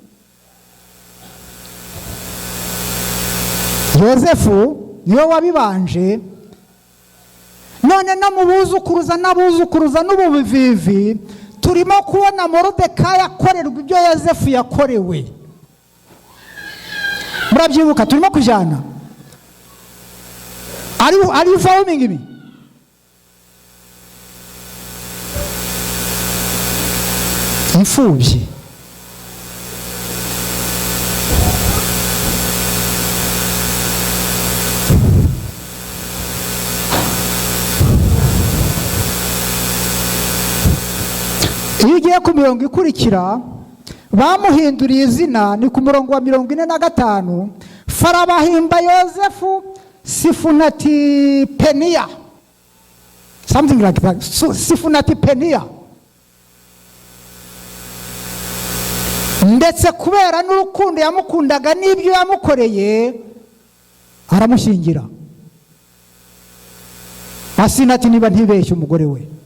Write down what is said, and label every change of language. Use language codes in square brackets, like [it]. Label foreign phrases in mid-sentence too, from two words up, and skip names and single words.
[rw] Yozefu niwe wabibanje, none no mu buzukuruza n'ubuvivi turimo kubona Moridekayi akorerwa ibyo Yozefu yakorewe. Murabyibuka, turimo kujyana. [en] Are you following me? [rw] Imfubyi. Iyo ugiye ku mirongo ikurikira bamuhinduriye izina, ni ku murongo wa 45. Farabahimba Yosefu Sifunati Penia, [en] something like that. [rw] Sifunati Penia. Ndetse kubera n'urukundo yamukundaga n'ibyo yamukoreye aramushyingira. Asinati niba ntibeshye umugore we.